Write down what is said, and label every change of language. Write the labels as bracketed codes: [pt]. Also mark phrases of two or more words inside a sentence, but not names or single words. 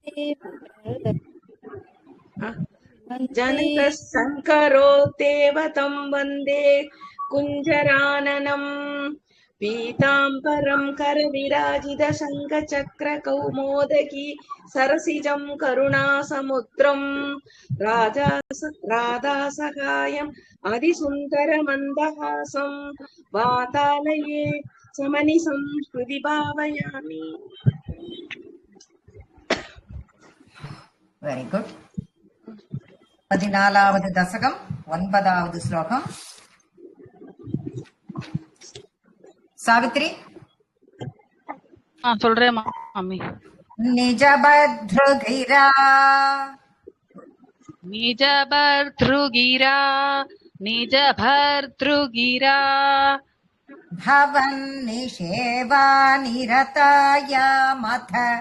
[sa] जनकः शङ्करो देवतं वन्दे कुञ्जराननम् पीताम्बरं करविराजित शङ्खचक्रकौमोदकी सरसिजं करुणासमुद्रम् राधासहायम् अधिसुन्दरमन्दहासं वातालये समनिसं हृदि भावयामि। [en] very good. [ta] 14வது दशकम 9வது श्लोकम। [sa] सावित्री [ta] சொல்றேன் மாமி. [sa] निजभद्रुगिरा निजभर्तृगिरा निजभर्तृगिरा भवन्निषेवा निरताया मथ